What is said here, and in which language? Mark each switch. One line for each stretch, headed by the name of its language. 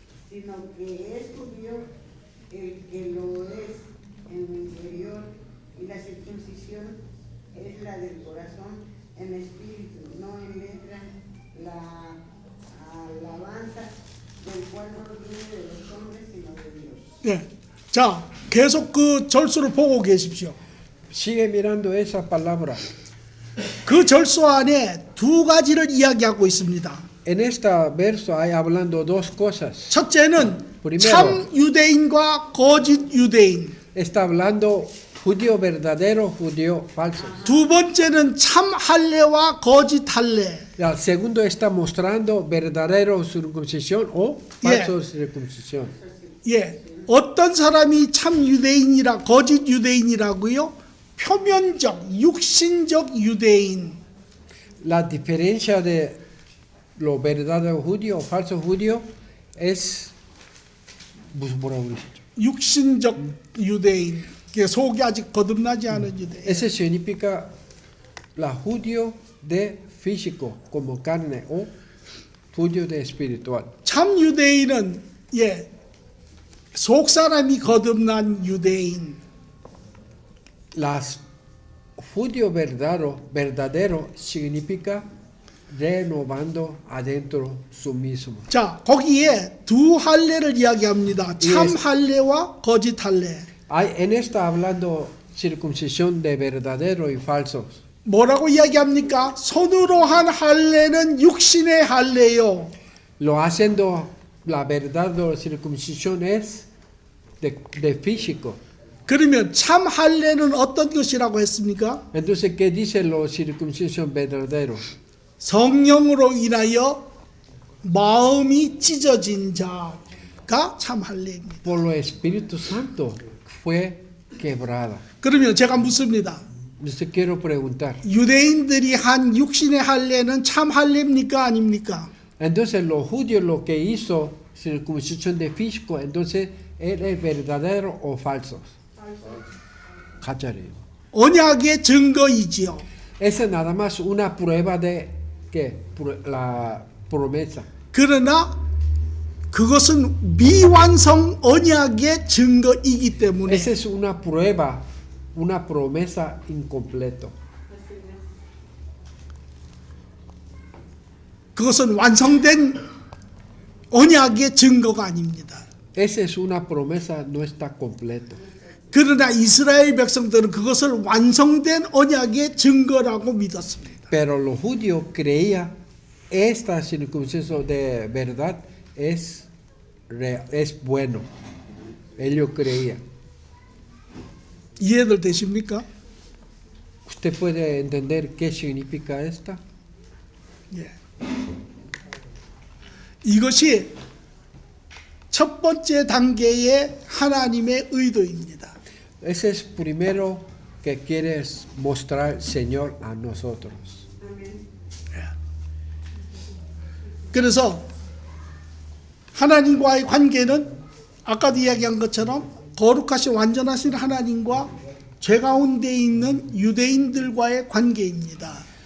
Spanish: sino que es judío el que lo es en el interior, y la circuncisión es la del corazón en espíritu, no en letra, la alabanza del cual no viene de los hombres sino de Dios.
Korean: 예. 자, 계속 그 절수를 보고 계십시오.
Spanish: Sigue mirando esa palabra.
Korean: 그 절수 안에 두 가지를 이야기하고 있습니다.
Spanish: En este verso hay hablando dos cosas.
Korean: 첫째는
Spanish: Primero.
Korean: 참 유대인과 거짓 유대인.
Spanish: Está hablando judío verdadero, judío falso.
Korean: 두 번째는 참 할례와 거짓 할례.
Spanish: El segundo está mostrando verdadero circuncisión o falso circuncisión.
Korean: 예. 어떤 사람이 참 유대인이라 거짓 유대인이라고요? 표면적, 육신적 유대인.
Spanish: La diferencia de lo verdadero judío o falso judío es
Korean: 무슨 뭐라고 그러시죠? 육신적 유대인. 속이 아직 거듭나지 않은 유대인.
Spanish: Ese significa la judío de físico como carne o judío de espiritual.
Korean: 참 유대인은 속 사람이 거듭난 유대인.
Spanish: Las judío verdadero significa renovando adentro su mismo.
Korean: 자, 거기에 두 할례를 이야기합니다. 참 할례와 거짓 할례.
Spanish: En esta hablando circuncisión de verdadero y falsos.
Korean: 뭐라고 이야기합니까? 손으로 한 할례는 육신의 할례요.
Spanish: Lo haciendo la verdadera circuncisión es de físico.
Korean: 그러면 참 할례는 어떤 것이라고 했습니까?
Spanish: Entonces, ¿qué dice lo circuncisión verdadero?
Korean: 성령으로 인하여 마음이 찢어진 자가 참 할례입니다.
Spanish: Por lo Espíritu Santo fue quebrada.
Korean: 그러면 제가 묻습니다.
Spanish: Yo quiero preguntar.
Korean: 유대인들이 한 육신의 할례는 참 할례입니까? 아닙니까?
Spanish: Entonces, los judíos lo que hizo circuncisión de físico, entonces, ¿es verdadero o falso?
Korean: 가짜래요. 언약의 증거이지요.
Spanish: Esa es nada más una prueba de que la promesa.
Korean: 그러나 그것은 미완성 언약의 증거이기 때문에
Spanish: Esa es una prueba, una promesa incompleta.
Korean: 그것은 완성된 언약의 증거가 아닙니다.
Spanish: Esa es una promesa, no está completo.
Korean: 그러나 이스라엘 백성들은 그것을 완성된 언약의 증거라고 믿었습니다.
Spanish: Pero los judíos creían esta circuncisión de verdad es bueno. Ellos creían.
Korean: 이해들 되십니까?
Spanish: ¿Usted puede entender qué significa esta?
Korean: 예. 이것이 첫 번째 단계의 하나님의 의도입니다.
Spanish: Ese es primero que quiere mostrar el Señor a nosotros. Amén.
Korean: 그래서 하나님과의 관계는 아까도 이야기한 것처럼 거룩하신 완전하신 하나님과 죄 가운데 있는 유대인들과의 관계입니다.